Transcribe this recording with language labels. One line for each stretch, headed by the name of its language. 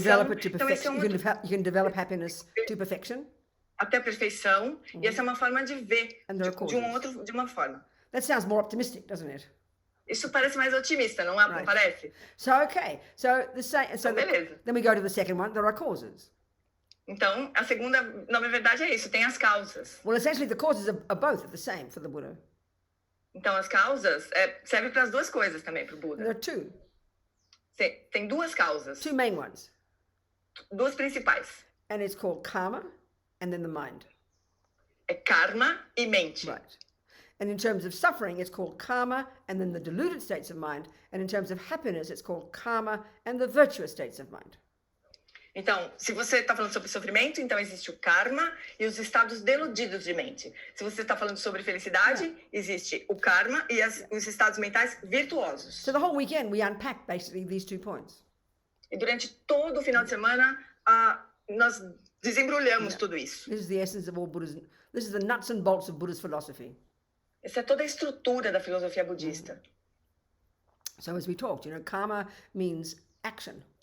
English: You can develop it to perfection. You can develop happiness to perfection.
Portuguese: Até a perfeição. E essa é uma forma de ver de uma forma.
English: That sounds more optimistic, doesn't it?
Portuguese: Isso parece mais otimista, não parece?
English: So, okay. Then we go to the second one. There are causes.
Portuguese: Então, a segunda nobre verdade é isso, tem as causas.
English: Well, essentially, the causes are both the same for the Buddha.
Portuguese: Então, as causas servem para as duas coisas também para o Buda.
English: There are two.
Portuguese: Tem duas causas.
English: Two main ones.
Portuguese: Duas principais.
English: And it's called karma and then the mind.
Portuguese: É karma e mente.
English: Right. And in terms of suffering, it's called karma and then the deluded states of mind. And in terms of happiness, it's called karma and the virtuous states of mind.
Portuguese: Então, se você está falando sobre sofrimento, então existe o karma e os estados deludidos de mente. Se você está falando sobre felicidade, existe o karma e os estados mentais virtuosos.
English: So the whole weekend we unpacked basically these 2 points.
Portuguese: E durante todo o final de semana, nós desembrulhamos tudo isso.
English: This is the essence of all Buddhism. This is the nuts and bolts of Buddhist philosophy.
Portuguese: Essa é toda a estrutura da filosofia budista.
English: So as we talked, karma means action.